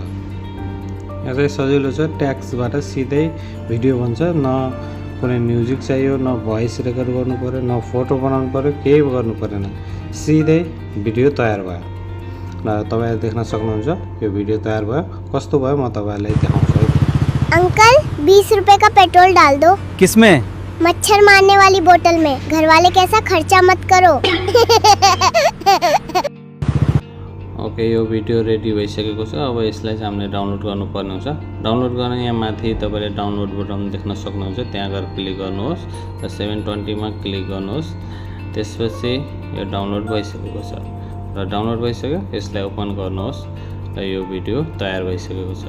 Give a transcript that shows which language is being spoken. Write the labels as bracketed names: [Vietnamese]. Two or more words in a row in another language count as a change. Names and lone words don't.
[Nepali] यहाँ चाहिँ सजिलो छ। ट्याक्सबाट सिधै भिडियो बन्छ। न कुनै म्युजिक चाहियो, न भोइस रेकर्ड गर्नु पर्यो, न फोटो बनाउनु पर्यो, केही गर्नु परेन। सिधै भिडियो तयार भयो र तपाईहरु देख्न सक्नुहुन्छ यो भिडियो तयार भयो। कस्तो भयो म तपाईहरुलाई देखाउँछु। [Hindi] अंकल 20 रुपए का पेट्रोल डाल दो। किसमें? मच्छर मारने वाली बोतल में। घर वाले कैसा खर्चा मत करो। [Nepali] ओके, यो भिडियो रेडी भइसकेको छ। अब यसलाई चाहिँ हामीले डाउनलोड गर्नुपर्ने हुन्छ। डाउनलोड गर्न यहाँ माथि तपाईँले डाउनलोड बटन देख्न सक्नुहुन्छ, त्यहाँ गएर क्लिक गर्नुहोस् र 720 मा क्लिक गर्नुहोस्। त्यसपछि यो डाउनलोड भइसकेको छ र डाउनलोड भइसक्यो, यसलाई ओपन गर्नुहोस् र यो भिडियो तयार भइसकेको छ।